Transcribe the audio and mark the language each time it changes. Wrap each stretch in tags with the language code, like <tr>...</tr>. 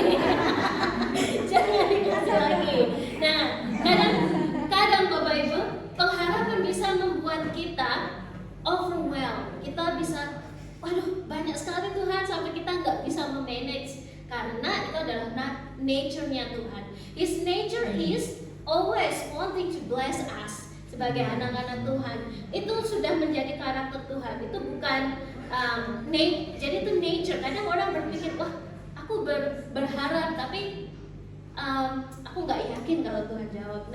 <id>Jangan dikasih lagi. Nah, kadang Bapak Ibu, pengharapan bisa membuat kita overwhelmed. Kita bisa, waduh, banyak sekali Tuhan sampai kita nggak bisa memanage. Karena itu adalah nature-nya Tuhan.</id> <en>His nature is always wanting to bless us.</en> <id>Sebagai anak-anak Tuhan, itu sudah menjadi karakter Tuhan. Itu bukan jadi itu nature. Kadang orang berpikir, wah, aku berharap, tapi aku nggak yakin kalau Tuhan jawab.</id>